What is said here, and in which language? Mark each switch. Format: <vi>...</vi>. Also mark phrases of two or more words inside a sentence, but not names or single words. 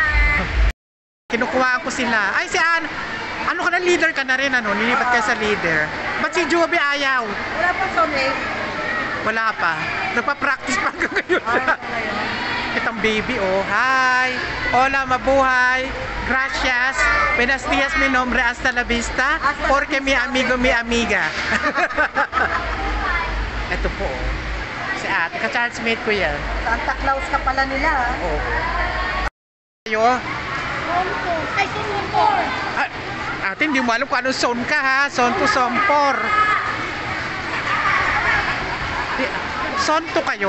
<tl>Kinukuhaan ko sila. Ay, si Ann. Ano ka na, leader ka na rin, ano? Nilipat ka sa leader. Ba't si Joby ayaw? Wala pa Sonic. Wala pa. Nagpa-practice pa hanggang ngayon. Itong baby, oh. Hi. Hola, mabuhay.</tl> <es>Gracias. Buenos días, mi nombre. Hasta la vista. Porque mi amigo, mi amiga.</es> <tl>Ito po, oh. Si ate. Ka-charge-mate ko yan. Santa Claus ka pala nila. Oh. Ayo. Ay, Sonic. Ate, hindi mo alam kung anong zone ka, ha?</tl> <en>Zone to zone 4. Zone 2 kayo?</en>